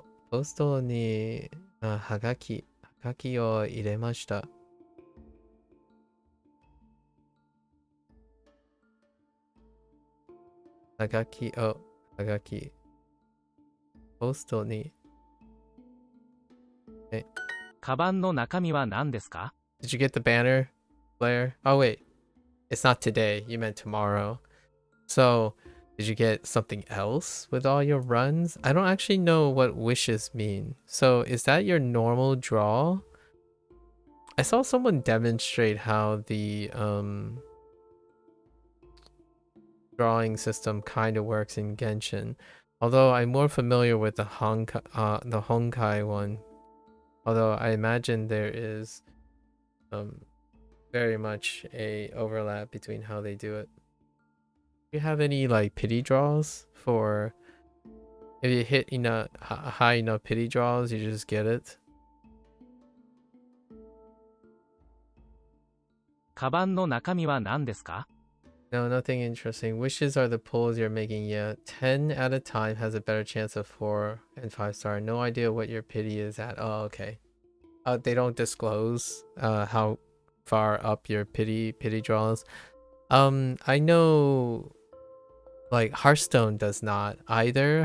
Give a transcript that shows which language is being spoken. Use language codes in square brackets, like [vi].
[ja] ポストにはがきを入れました。はがき。ポストに。カバンの中身は何ですか？ [en] Did you get the banner, Blair? Oh wait, it's not today. You meant tomorrow. So, did you get something else with all your runs? I don't actually know what wishes mean. So, is that your normal draw? I saw someone demonstrate how the drawing system kind of works in Genshin. Although I'm more familiar with the Honkai one. Although I imagine there is very much a overlap between how they do it. Do you have any like pity draws for if you hit high enough pity draws, you just get it? [ja] カバンの中身は何ですか？ [en] No, nothing interesting. Wishes are the pulls you're making. Yeah, 10 at a time has a better chance of 4 and 5 star. No idea what your pity is at. Oh, okay. They don't disclose how far up your pity draws. I know like Hearthstone does not either.